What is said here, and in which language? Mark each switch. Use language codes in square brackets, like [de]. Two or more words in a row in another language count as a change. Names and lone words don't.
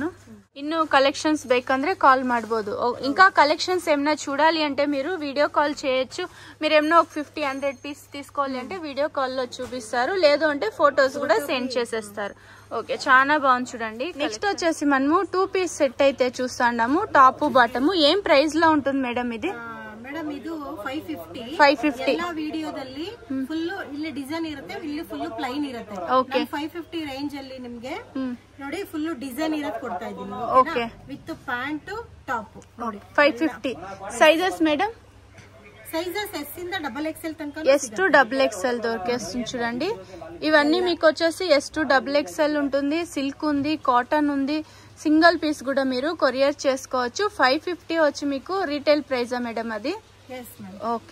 [kn] ಇನ್ನು ಕಲೆಕ್ಷನ್ಸ್ ಬೇಕಂದ್ರೆ ಕಾಲ್ ಮಾಡಬಹುದು. [te] ఇంకా కలెక్షన్స్ ఏమైనా చూడాలి అంటే మీరు [en] video call [te] చేయొచ్చు. మీరు ఏమైనా ఒక 50-100 పీస్ తీసుకోవాలి అంటే [en] video call [te] లో చూపిస్తారు. లేదు అంటే ఫొటోస్ కూడా సెండ్ చేసేస్తారు. ఓకే. చాలా బాగుంది చూడండి. నెక్స్ట్ వచ్చేసి మనము 2 [en] piece set [te] అయితే చూస్తున్నాము. [en] top bottom. [te] ఏం ప్రైస్ లో ఉంటుంది మేడం ఇది? [kn] ಮೇಡಮ್ ಇದು 550. ಎಲ್ಲ ವಿಡಿಯೋದಲ್ಲಿ ಫುಲ್ ಇಲ್ಲಿ ಡಿಸೈನ್ ಇರುತ್ತೆ, ಇಲ್ಲಿ [en] full plain [kn] ಇರುತ್ತೆ. 550 ರೇಂಜ್ ಅಲ್ಲಿ ನಿಮ್ಗೆ ನೋಡಿ [en] full design [kn] ಇರೋದು ಕೊಡ್ತಾ ಇದ್ದೀನಿ. ಓಕೆ. [en] with pant top. [kn] 550. [te] సైజెస్ మేడం? [kn] ಸೈಜೆಸ್ ಎಸ್ ಇಂದ XXL ತನಕ. [en] S to XXL [te] దొరికేస్తుంది చూడండి. ఇవన్నీ మీకు వచ్చేసి [en] S to XXL [te] ఉంటుంది. సిల్క్ ఉంది, కాటన్ ఉంది. సింగిల్ పీస్ కూడా మీరు కొరియర్ చేసుకోవచ్చు. 550 వచ్చి మీకు [en] retail price [te] మేడం అది? ఓకే.